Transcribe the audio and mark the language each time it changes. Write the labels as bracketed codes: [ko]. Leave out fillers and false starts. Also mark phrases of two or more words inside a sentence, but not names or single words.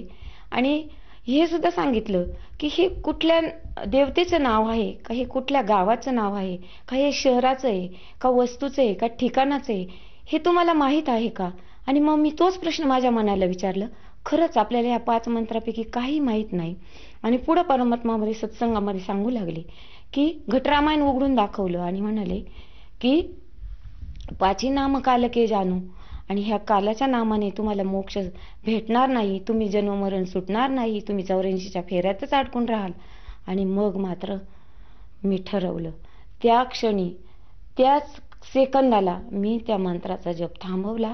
[mr] आणि हे सुद्धा सांगितलं की हे कुठल्या देवतेचं नाव आहे का, हे कुठल्या गावाचं नाव आहे का, हे शहराचं आहे का, वस्तूचं आहे का, ठिकाणाचं आहे, हे तुम्हाला माहीत आहे का. आणि मग मी तोच प्रश्न माझ्या मनाला विचारलं. खरंच आपल्याला या 5 मंत्रापैकी काही माहीत नाही. आणि पुढं परमात्मामध्ये सत्संगामध्ये सांगू लागले की घटरामायण उघडून दाखवलं आणि म्हणाले की 5 [hi] नाम काल के जानू. [mr] आणि ह्या कालाच्या नामाने तुम्हाला मोक्ष भेटणार नाही, तुम्ही जन्ममरण सुटणार नाही, तुम्ही 84च्या फेऱ्यातच अडकून राहाल. आणि मग मात्र मी ठरवलं, त्या क्षणी त्याच सेकंदाला मी त्या मंत्राचा जप थांबवला.